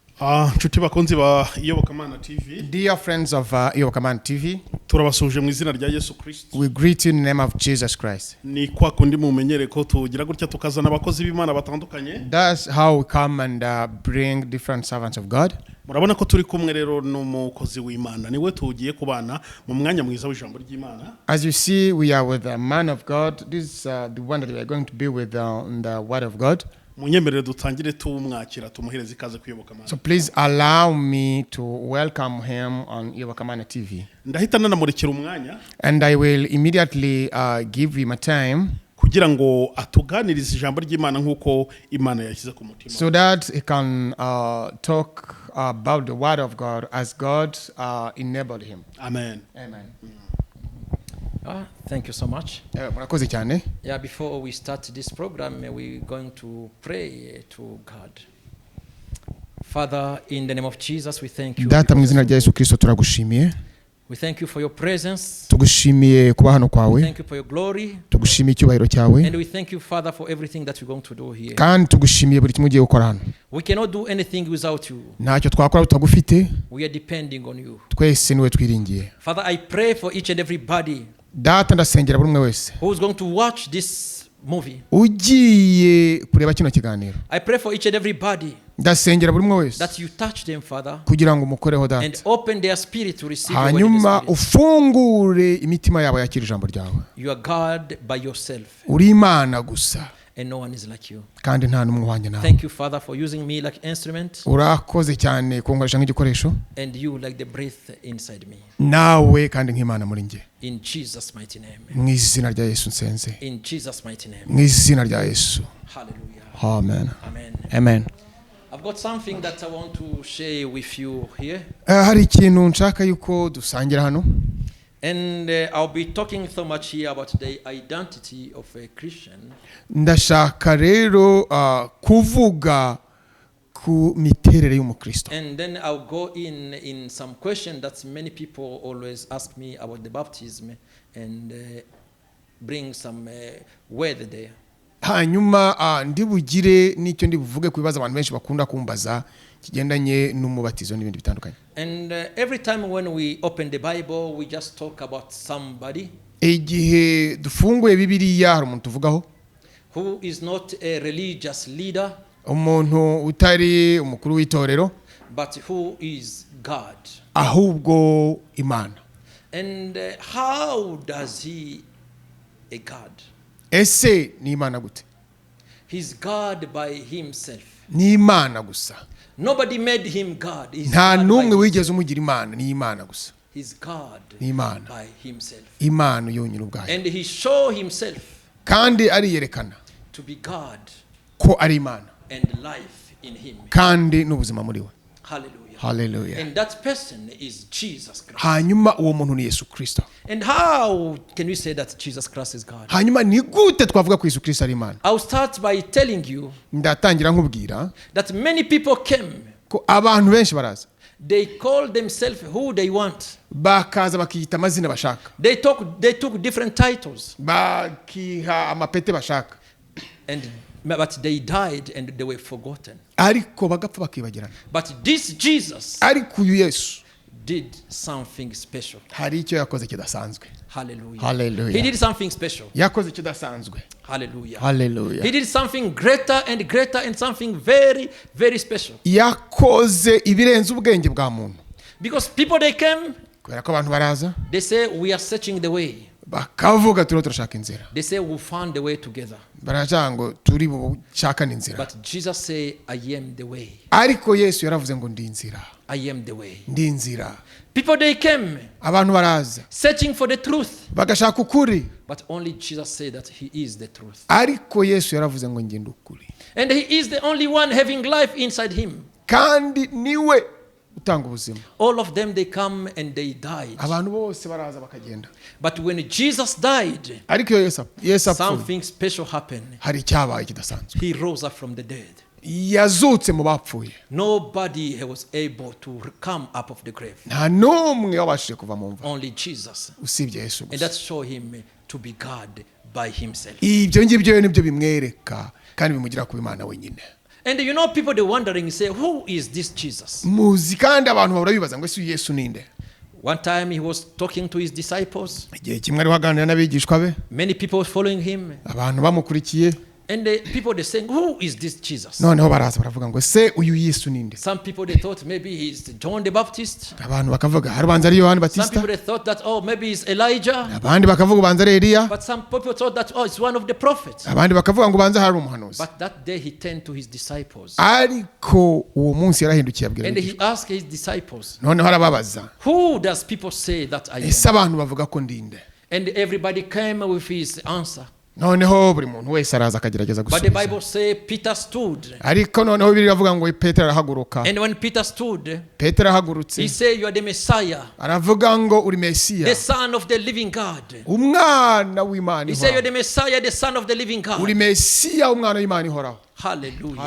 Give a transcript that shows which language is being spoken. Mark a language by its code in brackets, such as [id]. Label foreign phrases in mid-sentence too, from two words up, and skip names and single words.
[rw] Nshuti bakunzi ba Iyobokamana TV. [en] Dear friends of Iyobokamana TV, [rw] turabasuje mu izina rya Yesu Kristo. [en] we greet you in the name of Jesus Christ. [rw] Ni kwa kundi mumenyere ko tugira gutya tukazana abakozi b'Imana batandukanye. [en] That's how we come and bring different servants of God. [rw] Murabona ko turi kumwe rero n'umukozi w'Imana niwe tugiye kubana mu mwanya mwiza w'ijambo ry'Imana. [en] As you see, we are with a man of God. This is the one that we are going to be with in the Word of God. [rw] Munyemerere dutangire tumwakira tumuhereze ikaze kuyobokamana. [en] So please allow me to welcome him on Iyobokamana TV. [rw] Ndahita nanamurikira umwanya. [en] And I will immediately give him a time [rw] kugira ngo atuganirize ijambo ry'Imana nkuko Imana yashyize ku mutima. [en] So that he can talk about the Word of God as God enabled him. Amen. Amen. Thank you so much. [rw] Murakoze cyane. [en] Yeah, before we start this program, we're going to pray to God. Father, in the name of Jesus, we thank you. [rw] Data mu izina rya Yesu Kristo turagushimiye. [en] We thank you for your presence. [rw] Tugushimiye kuba hano kwawe. [en] We thank you for your glory. [rw] Tugushimiye icyubahiro cyawe. [en] And we thank you, Father, for everything that we're going to do here. [rw] Kandi tugushimiye buri kimwe ugiye gukora hano. [en] We cannot do anything without you. [rw] Ntacyo twakora tutagufite. [en] We are depending on you. [rw] Twese niwe twiringiye. [en] Father, I pray for each and everybody [rw] Data ndasengera buri umwe wese [en] who is going to watch this movie. [rw] ugiye kureba kino kiganiro. [en] I pray for each and everybody [rw] Ndasengera buri umwe wese [en] that you touch them, Father, [rw] kugira ngo umukoreho [en] and [rw] data. [en] open their spirit to receive your word in [rw] Hanyuma [en] the spirit. [rw] ufungure imitima yabo yakira ijambo ryawe. [en] You are God by yourself, [rw] Uri Imana gusa [en] and no one is like you. [rw] kandi nta n'umwe uhwanye nawe. [en] Thank you, Father, for using me like instrument, [rw] Urakoze cyane kunkoresha nk'igikoresho [en] and you like the breath inside me. [rw] nawe kandi nk'Imana muri njye. [en] In Jesus' mighty name. [rw] Mu izina rya Yesu nsenze. [en] In Jesus' mighty name. [rw] Mu izina rya Yesu. Hallelujah. Amen. Amen. Amen. [en] I've got something that I want to share with you here. [rw] Hari ikintu nshaka yuko dusangira hano. [en] And I'll be talking so much here about the identity of a Christian. [rw] Ndashaka rero kuvuga ku miterere y'umukristo. [en] And then I'll go in some question that many people always ask me about the baptism and bring some word there. [rw] Hanyuma ndibugire n'icyo ndibuvuge ku bibazo abantu benshi bakunda kumbaza kigendanye n'umubatizo n'ibindi bitandukanye. [en] And every time when we open the Bible, we just talk about somebody [rw] igihe dufunguye Bibiliya hari umuntu tuvugaho [en] who is not a religious leader, [rw] umuntu utari umukuru w'itorero [en] but who is God. [rw] ahubwo Imana. [en] And how does he a God? [rw] Ese ni Imana gute? [en] He's God by himself. [rw] Ni Imana gusa. [en] Nobody made him God. He's [rw] Nta [en] God [rw] numwe [en] by [rw] wigeze umugira Imana, ni Imana gusa. [en] He's God [rw] Ni Imana. [en] by himself. [rw] Imana yonyine ubwayo. [en] And he show himself [rw] Kandi ariyerekana [en] to be God [rw] ko ari Imana [en] and life in him. [rw] kandi n'ubuzima muri we. [en] Hallelujah. [rw] Hallelujah. [en] And that person is Jesus Christ. [rw] Hanyuma uwo muntu ni Yesu Kristo. [en] And how can we say that Jesus Christ is God? [rw] Hanyuma ni gute twavuga ko Yesu Kristo ari Imana? [en] I'll start by telling you [rw] Ndatangira nkubwira [en] that many people came. [rw] ko abantu benshi baraza. [en] They call themselves who they want. [rw] Bakaza bakiyita amazina bashaka. [en] They took different titles. [rw] Bakiha amapete bashaka. [en] But they died and they were forgotten. [rw] Ariko bagapfa bakibagirana. [en] But this Jesus [rw] Ariko uyu Yesu [en] did something special. [rw] hari icyo yakoze kidasanzwe. [en] Hallelujah. [rw] Hallelujah. [en] He did something special. [rw] Yakoze kidasanzwe. [en] Hallelujah. [rw] Hallelujah. [en] He did something greater and greater and something very, very special. [rw] Yakoze ibirenze ubwenge bwa muntu. [en] Because people they came, [rw] Kubera ko abantu baraza [en] they say we are searching the way. [rw] bakavuga turiho turashaka inzira. [en] They say we found the way together. [rw] Baravuga ngo turi bushakane inzira. [en] But Jesus say I am the way. [rw] Ariko Yesu yaravuze ngo ndi inzira. [en] I am the way. [rw] Ndi inzira. [en] People they came [rw] Abantu baraza [en] searching for the truth. [rw] bagashaka ukuri. [en] But only Jesus said that he is the truth. [rw] Ariko Yesu yaravuze ngo ngende ukuri. [en] And he is the only one having life inside him. [rw] Kandi niwe utanga ubuzima. [en] All of them they come and they died. [rw] Abantu bose baraza bakagenda. [en] But when Jesus died, [rw] Ariko Yesu apfuye [en] something special happened. [rw] hari icyabaye kidasanzwe. [en] He rose up from the dead. [rw] Yazutse mu bapfuye. [en] Nobody was able to come up of the grave. [rw] Nta n'umwe wabashije kuva mu mva [en] Only Jesus. [rw] usibye Yesu [en] And [rw] gusa. [en] that showed him to be God by himself. [rw] Ibyo ngibyo nibyo bimwereka kandi bimugira kuba Imana wenyine. [en] And you know, people they're wondering, say, who is this Jesus? [rw] muzi kandi abantu bahora bibaza ngo ese uyu Yesu ninde. [en] One time he was talking to his disciples. [rw] Igihe kimwe ari waganira n'abigishwa be, [en] Many people following him. [rw] abantu bamukurikiye, [en] And the people they're saying, who is this Jesus? [rw] noneho baraza baravuga ngo ese uyu Yesu ninde. [en] Some people they thought maybe he's John the Baptist. [rw] Abantu bakavuga hari ubanza ari Yohani [en] Some [rw] Batista, [en] people they thought that, oh, maybe he's Elijah. [rw] abandi bakavuga ubanza ari Eliya, [en] But some people thought that, oh, it's one of the prophets. [rw] abandi bakavuga ngo ubanza hari umuhanuzi. [en] But that day he turned to his disciples. [rw] Ariko uwo munsi yarahindukiye abwira [en] And [rw] abigishwa, [en] he asked his disciples, [rw] noneho arababaza [en] who does people say that I am? [rw] ese abantu bavuga ko ndinde. [en] And everybody came with his answer. [rw] Noneho buri muntu wese araza akagerageza [en] But the [rw] gusubiza, [en] Bible says Peter stood. [rw] ariko noneho Bibiliya iravuga ngo Petero arahaguruka. [en] And when Peter stood, [rw] Petero ahagurutse [en] he said, you are the Messiah, [rw] aravuga ngo uri Mesiya, [en] the Son of the living God. [rw] umwana w'Imana [en] He said, you are [rw] ihoraho. [en] the Messiah, the Son of the living God. [rw] Uri Mesiya, umwana w'Imana ihoraho. Hallelujah.